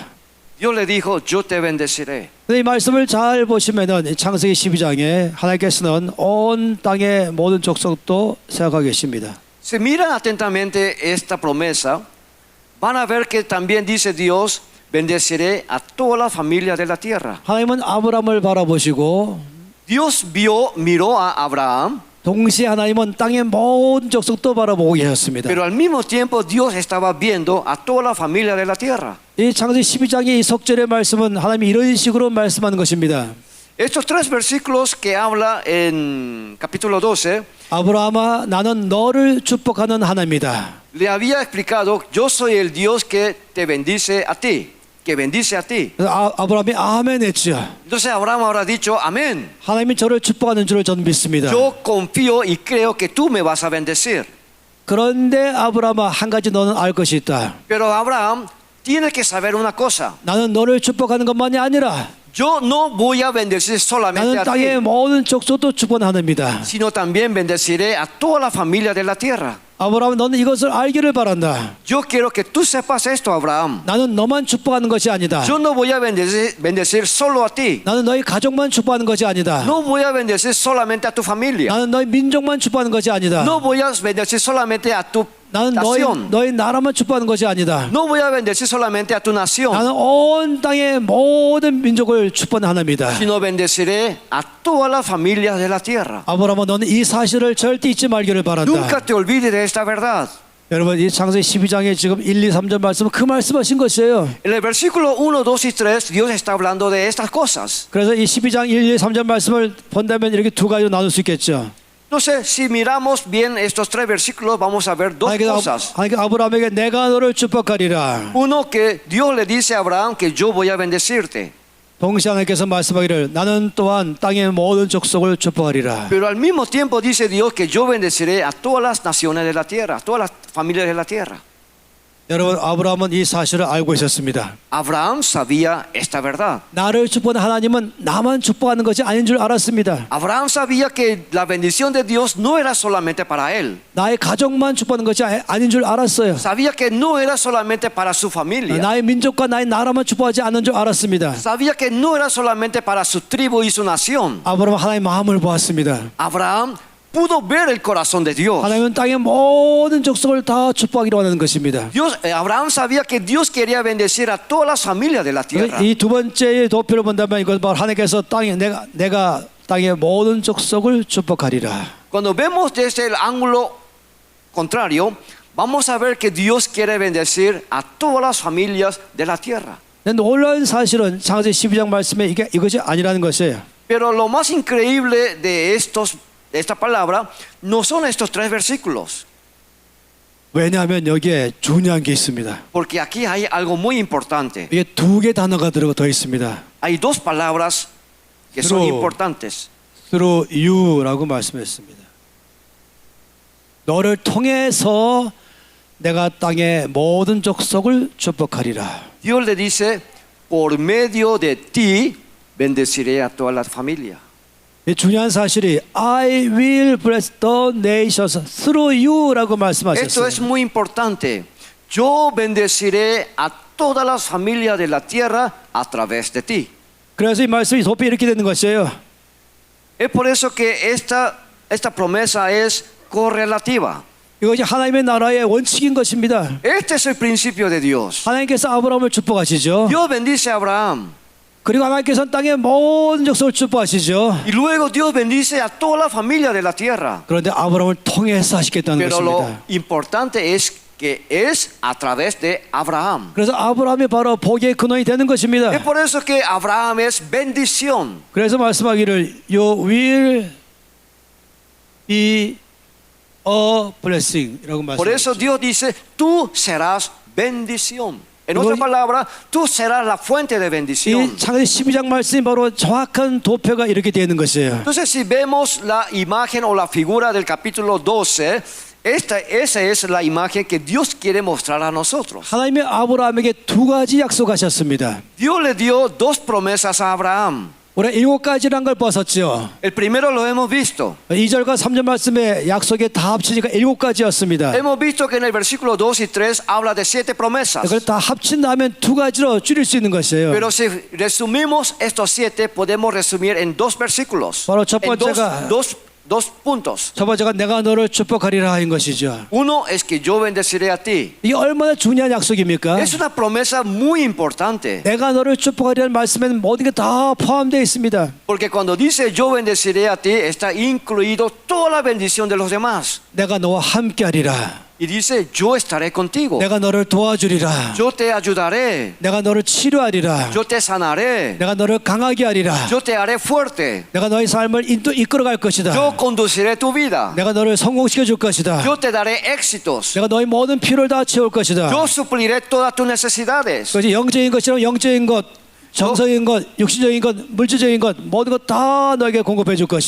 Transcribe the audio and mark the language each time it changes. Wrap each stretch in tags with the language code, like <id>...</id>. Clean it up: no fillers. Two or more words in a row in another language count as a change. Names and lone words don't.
<es>Dios le dijo, yo te bendeciré.</es> <ko>근데 이 말씀을 잘 보시면은 이 창세기 12장에 하나님께서는 온 땅의 모든 족속도 생각하고 계십니다.</ko> <es>Si miran atentamente esta promesa, van a ver que también dice Dios, bendeciré a todas las familias de la tierra.</es> <ko>하나님은 아브라함을 바라보시고</ko> <es>Dios miró a Abraham,</es> <ko>동시에 하나님은 땅의 모든 족속도 바라보고 계셨습니다.</ko> <es>pero al mismo tiempo Dios estaba viendo a todas las familias de la tierra.</es> <ko>이 창세기 12장의 이 속절의 말씀은 하나님이 이런 식으로 말씀하는 것입니다.</ko> <es>Estos 3 versículos que habla en capítulo 12,</es> <ko>아브라함아, 나는 너를 축복하는 하나님이다.</ko> <es>le había explicado, yo soy el Dios que te bendice a ti, que bendice a ti.</es> <ko>그래서 아브라함이 아멘 했죠.</ko> <es>Entonces Abraham habrá dicho, amén.</es> <ko>하나님이 저를 축복하는 줄을 저는 믿습니다.</ko> <es>Yo confío y creo que tú me vas a bendecir.</es> <ko>그런데 아브라함아, 한 가지 너는 알 것이 있다.</ko> <es>Pero Abraham tiene que saber una cosa.</es> <ko>나는 너를 축복하는 것만이 아니라</ko> <es>Yo no voy a bendecir solamente</es> <ko>나는</ko> <es>a ti,</es> <ko>땅의 모든 족속도 축복하는 하나님이다.</ko> <es>sino también bendeciré a toda la familia de la tierra.</es> <ko>아브라함, 너는 이것을 알기를 바란다.</ko> <es>Yo quiero que tú sepas esto, Abraham.</es> <ko>나는 너만 축복하는 것이 아니다.</ko> <es>Yo no voy a bendecir solo a ti.</es> <ko>나는 너희 가족만 축복하는 것이 아니다.</ko> <es>No voy a bendecir solamente a tu familia.</es> <ko>나는 너희 민족만 축복하는 것이 아니다.</ko> <es>No voy a bendecir solamente a tu</es> <ko>나는</ko> <es>nación.</es> <ko>너희 나라만 축복하는 것이 아니다.</ko> <es>No voy a bendecir solamente a tu nación,</es> <ko>나는 온 땅의 모든 민족을 축복하는 하나님이다.</ko> <es>sino bendeciré a todas las familias de la tierra.</es> <ko>아브라함아, 너는 이 사실을 절대 잊지 말기를 바란다.</ko> <es>Nunca te olvides de esta verdad.</es> <ko>여러분, 이 창세기 12장에 지금 1, 2, 3절 말씀은 그 말씀하신 것이에요.</ko> <es>En el versículo 1, 2 y 3, Dios está hablando de estas cosas.</es> <ko>그래서 이 12장 1, 2, 3절 말씀을 본다면 이렇게 두 가지로 나눌 수 있겠죠.</ko> <es>Entonces, si miramos bien estos tres versículos, vamos a ver dos cosas.</es> <ko>하나님께서 아브라함에게 내가 너를 축복하리라.</ko> <es>Uno, que Dios le dice a Abraham que yo voy a bendecirte.</es> <ko>동시에 하나님께서 말씀하기를 나는 또한 땅의 모든 족속을 축복하리라.</ko> <es>Pero al mismo tiempo dice Dios que yo bendeciré a todas las naciones de la tierra, a todas las familias de la tierra.</es> <ko>여러분, 아브라함은 이 사실을 알고 있었습니다.</ko> <es>Abraham sabía esta verdad.</es> <ko>나를 축복하는 하나님은 나만 축복하는 것이 아닌 줄 알았습니다.</ko> <es>Abraham sabía que la bendición de Dios no era solamente para él.</es> <ko>나의 가족만 축복하는 것이 아닌 줄 알았어요.</ko> <es>Sabía que no era solamente para su familia.</es> <ko>나의 민족과 나의 나라만 축복하지 않는 줄 알았습니다.</ko> <es>Sabía que no era solamente para su tribu y su nación.</es> <ko>아브라함은 하나님의 마음을 보았습니다.</ko> <es>Abraham pudo ver el corazón de Dios.</es> <ko>하나님은 땅의 모든 족속을 다 축복하기로 원하는 것입니다.</ko> <es>Abraham sabía que Dios quería bendecir a todas las familias de la tierra.</es> <ko>이 두 번째의 도표를 본다면 이건 바로 하나님께서 내가 땅의 모든 족속을 축복하리라.</ko> <es>Cuando vemos desde el ángulo contrario, vamos a ver que Dios quiere bendecir a todas las familias de la tierra.</es> <ko>놀라운 사실은 창세기 12장 말씀에 이것이 아니라는 것이에요.</ko> <es>Pero lo más increíble de esta palabra no son estos tres versículos.</es> <ko>왜냐하면 여기에 중요한 게 있습니다.</ko> <es>Porque aquí hay algo muy importante.</es> <ko>이게 두 개 단어가 들어가 있습니다.</ko> <es>Hay dos palabras que son importantes.</es> <en>Through you</en> <ko>라고 말씀했습니다. 너를 통해서 내가 땅의 모든 족속을 축복하리라.</ko> <es>Dios le dice, por medio de ti bendeciré a todas las familias.</es> <ko>이 중요한 사실이</ko> <en>I will bless the nations through you라고</en> <es>Esto</es> <ko>말씀하셨어요.</ko> <es>es muy importante. Yo bendeciré a todas las familias de la tierra a través de ti.</es> <ko>그래서 이 말씀이 도피 이렇게 되는 것이에요.</ko> <es>Es por eso que esta promesa es correlativa.</es> <ko>이것이 하나님의 나라의 원칙인 것입니다.</ko> <es>Este es el principio de Dios.</es> <ko>하나님께서 아브라함을 축복하시죠.</ko> <es>Dios bendice a Abraham.</es> <ko>그리고 하나님께서는 땅의 모든 족속을 축복하시죠.</ko> <es>Y luego Dios bendice a toda la familia de la tierra.</es> <ko>그런데 아브라함을 통해서 하시겠다는</ko> <es>Pero lo</es> <ko>것입니다.</ko> <es>importante es que es a través de Abraham.</es> <ko>그래서 아브라함이 바로 복의 근원이 되는 것입니다.</ko> <es>Es por eso que Abraham es bendición.</es> <ko>그래서 말씀하기를</ko> <en>You will be a blessing이라고</en> <es>Por eso</es> <ko>말씀하시죠.</ko> <es>Dios dice, tú serás bendición. En otras palabras, tú serás la fuente de bendición.</es> <ko>이 창세기 12장 말씀이 바로 정확한 도표가 이렇게 되는 것이에요.</ko> <es>Entonces, si vemos la imagen o la figura del capítulo 12, esa es la imagen que Dios quiere mostrar a nosotros.</es> <ko>하나님이 아브라함에게 두 가지 약속하셨습니다.</ko> <es>Dios le dio dos promesas a Abraham.</es> <ko>우리 7가지란 걸 벗었죠.</ko> <es>El primero lo hemos visto.</es> <ko>2절과 3절 말씀에 약속에 다 합치니까 7가지였습니다.</ko> <es>Hemos visto que en el versículo 2 y 3 habla de 7 promesas.</es> <ko>그걸 다 합친 다음에 두 가지로 줄일 수 있는 것이에요.</ko> <es>Pero si resumimos estos 7, podemos resumir en dos versículos.</es> <ko>바로 첫</ko> <es>En</es> <ko>번째가</ko> <es>dos puntos.</es> <ko>첫 번째가 내가 너를 축복하리라 하는 것이죠.</ko> <es>Uno es que yo bendeciré a ti.</es> <ko>이게 얼마나 중요한 약속입니까?</ko> <es>Es una promesa muy importante.</es> <ko>내가 너를 축복하리라는 말씀에는 모든 게 다 포함되어 있습니다.</ko> <es>Porque cuando dice yo bendeciré a ti, está incluido toda la bendición de los demás.</es> <ko>내가 너와 함께하리라.</ko> <es>Y dice yo estaré contigo.</es> <ko>내가 너를 도와주리라.</ko> <es>Yo te ayudaré.</es> <ko>내가 너를 치료하리라.</ko> <es>Yo te sanaré.</es> <ko>내가 너를 강하게 하리라.</ko> <es>Yo te haré fuerte.</es> <ko>내가 너의 삶을 이끌어갈 것이다.</ko> <es>Yo conduciré tu vida.</es> <ko>내가 너를 성공시켜 줄 것이다.</ko> <es>Yo te daré éxitos.</es> <ko>내가 너의 모든 필요를 다 채울 것이다.</ko> <es>Yo supliré todas tus necesidades.</es> <ko>그것이 영적인 것이라면 영적인 것, 정서적인 것, 육신적인 것, 물질적인 것 모든 것 다 너에게 공급해 줄 것이다.</ko>